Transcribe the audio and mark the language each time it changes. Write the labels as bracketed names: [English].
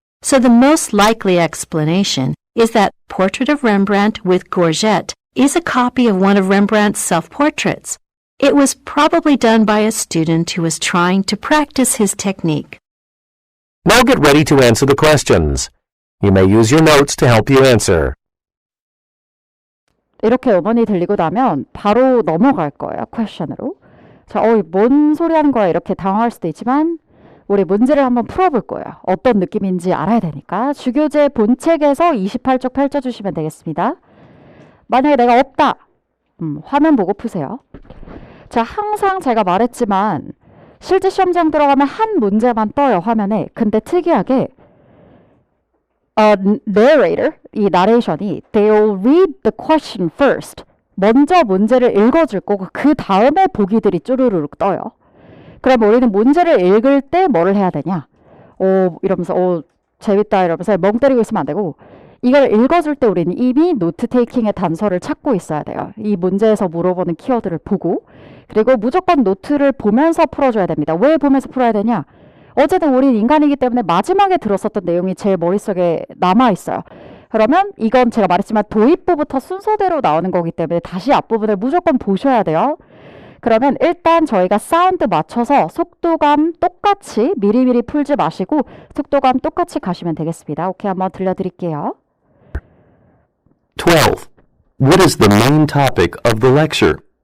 [English] So the most likely explanation is that Portrait of Rembrandt with Gorget is a copy of one of Rembrandt's self-portraits. It was probably done by a student who was trying to practice his technique. Now get ready to answer the questions. You may use your notes to help you answer. [Korean] 이렇게 음원이 들리고 나면 바로 넘어갈 거예요. 퀘션으로. 자, 뭔 소리 하는 거야? 이렇게 당황할 수도 있지만 우리 문제를 한번 풀어볼 거예요. 어떤 느낌인지 알아야 되니까. 주교재 본책에서 28쪽 펼쳐주시면 되겠습니다. 만약에 내가 없다. 화면 보고 푸세요. 자, 항상 제가 말했지만 실제 시험장 들어가면 한 문제만 떠요, 화면에. 근데 특이하게 narrator, 이 나레이션이 [English] they'll read the question first. [Korean] 먼저 문제를 읽어줄 거고 그 다음에 보기들이 쭈루루룩 떠요. 그럼 우리는 문제를 읽을 때 뭐를 해야 되냐? 이러면서 재밌다 이러면서 멍 때리고 있으면 안 되고 이걸 읽어줄 때 우리는 이미 노트 테이킹의 단서를 찾고 있어야 돼요. 이 문제에서 물어보는 키워드를 보고 그리고 무조건 노트를 보면서 풀어줘야 됩니다. 왜 보면서 풀어야 되냐? 어쨌든 우린 인간이기 때문에 마지막에 들었었던 내용이 제일 머릿속에 남아있어요. 그러면 이건 제가 말했지만 도입부부터 순서대로 나오는 거기 때문에 다시 앞부분을 무조건 보셔야 돼요. 그러면 일단 저희가 사운드 맞춰서 속도감 똑같이 미리미리 풀지 마시고 속도감 똑같이 가시면 되겠습니다. 오케이, 한번 들려드릴게요. 12. [English] What is the main topic of the lecture?